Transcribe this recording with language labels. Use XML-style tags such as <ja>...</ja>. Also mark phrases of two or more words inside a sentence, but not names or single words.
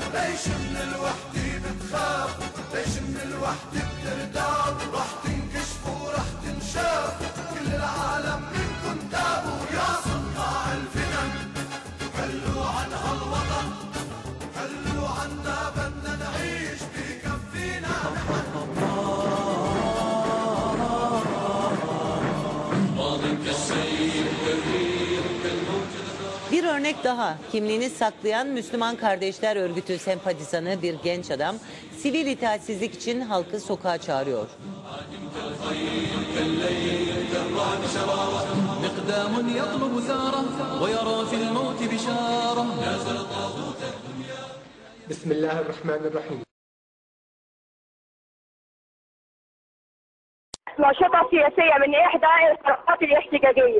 <ar>ليش من الوحدة بتخافوا؟ ليش من الوحدة بترتابوا؟ رح تنكشفوا رح تنشافوا، كل العالم منكم تابوا. يا صناع الفتن خلوا عن هالوطن، خلوا عنا بدنا نعيش بكفينا نحن.</ar> <tr>Bir örnek daha, kimliğini saklayan Müslüman Kardeşler Örgütü sempatizanı bir genç adam, sivil itaatsizlik için halkı sokağa çağırıyor.</tr> <ar>Bismillahirrahmanirrahim. نشطة سياسية من إحدى الحركات الاحتجاجية.</ar>